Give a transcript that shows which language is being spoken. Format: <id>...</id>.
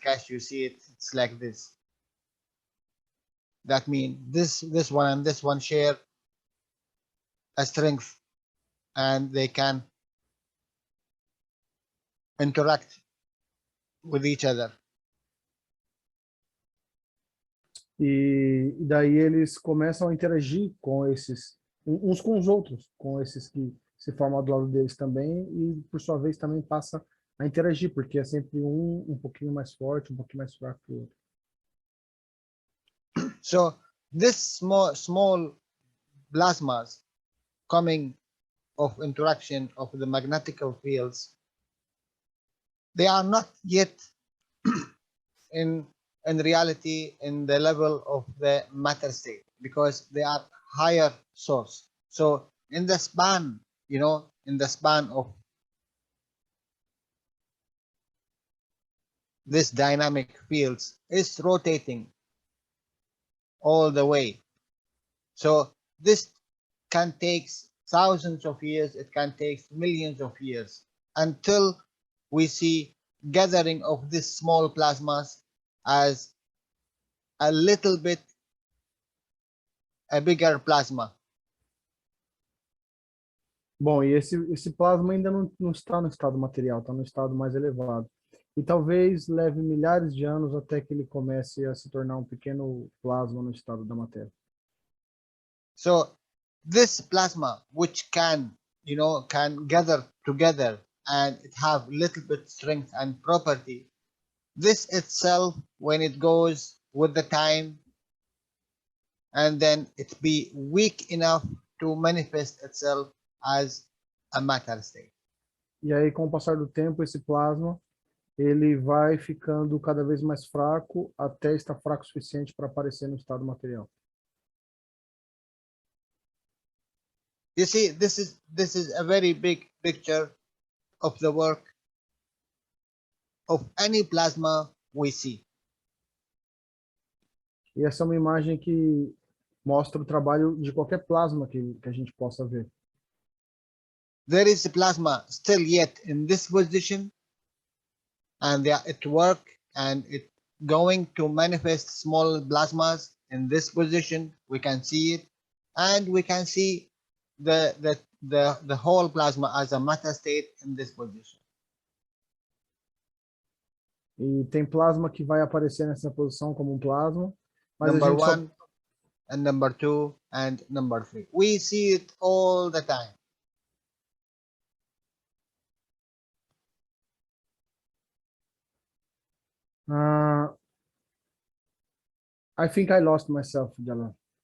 <en>Cash, you see it's like this. That means this one and this one share a strength, and they can interact with each other.</en> <pt>E daí eles começam a interagir com esses, uns com os outros, com esses que se formam do lado deles também, e por sua vez também passa a interagir, porque é sempre um pouquinho mais forte, um pouquinho mais fraco que o outro.</pt> <en>So this small plasmas coming of interaction of the magnetical fields, they are not yet in reality in the level of the matter state, because they are higher source. So in the span, in the span of this dynamic fields is rotating all the way. So this can take thousands of years, it can take millions of years until we see gathering of these small plasmas as a little bit a bigger plasma.</en> <pt>Bom, e esse plasma ainda não está no estado material, está no estado mais elevado. E talvez leve milhares de anos até que ele comece a se tornar um pequeno plasma no estado da matéria.</pt> <en>So this plasma, which can gather together and it have little bit strength and property, this itself, when it goes with the time, and then it be weak enough to manifest itself as a matter state.</en> <pt>E aí, com o passar do tempo, esse plasma ele vai ficando cada vez mais fraco até estar fraco o suficiente para aparecer no estado material.</pt> <en>You see, this is a very big picture of the work of any plasma we see.</en> <pt>E essa é uma imagem que mostra o trabalho de qualquer plasma que a gente possa ver.</pt> <en>There is a plasma still yet in this position, and they are at work, and it going to manifest small plasmas in this position. We can see it, and we can see the whole plasma as a matter state in this position.</en> <pt>E tem plasma que vai aparecer nessa posição como um plasma, mas</pt> <en>Number</en> <pt>a gente</pt> <en>one, and number two, and number three. We see it all the time. I think I lost myself, Jalal.</en>